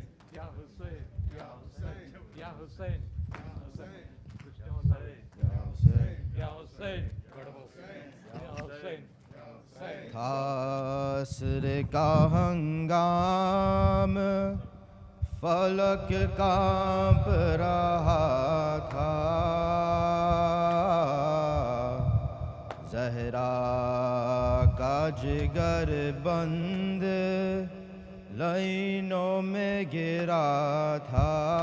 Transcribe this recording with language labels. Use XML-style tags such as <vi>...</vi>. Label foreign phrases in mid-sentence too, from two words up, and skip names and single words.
<ar>يا حسين، يا حسين، يا حسين، يا حسين، يا حسين,</ar> <ur>تھا عصر کا ہنگام، فلک کانپ رہا تھا. زہرا کا جگر بند لائنوں میں گرا تھا.</ur>